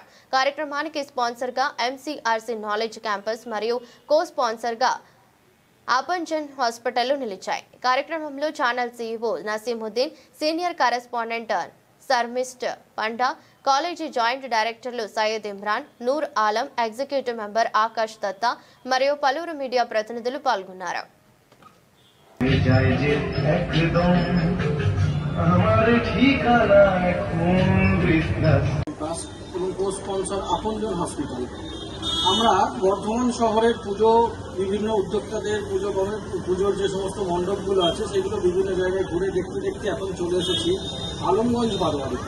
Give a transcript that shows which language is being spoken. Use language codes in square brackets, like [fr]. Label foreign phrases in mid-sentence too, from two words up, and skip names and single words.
[te] కార్యక్రమానికి స్పాన్సర్ గా ఎంసీఆర్సీ నాలెడ్జ్ క్యాంపస్ మరియు [en] co sponsor [te] గా అపంజన్ హాస్పిటల్ నిలిచాయి. కార్యక్రమంలో [en] channel CEO [te] నసీముద్దీన్, [en] senior correspondent [te] శర్మిష్ఠ పండా, కాలేజీ [en] joint directors [te] సయ్యద్ ఇమ్రాన్, నూర్ ఆలం, [en] executive member [te] ఆకాష్ దత్తా మరియు పలువురు మీడియా ప్రతినిధులు పాల్గొన్నారు. [bn] আমরা বর্ধমান শহরের পুজো বিভিন্ন উদ্যোক্তাদের পুজোর যে সমস্ত মণ্ডপগুলো আছে সেগুলো বিভিন্ন জায়গায় ঘুরে দেখতে দেখতে এখন চলে এসেছি আলমগঞ্জ বারোয়ারিতে।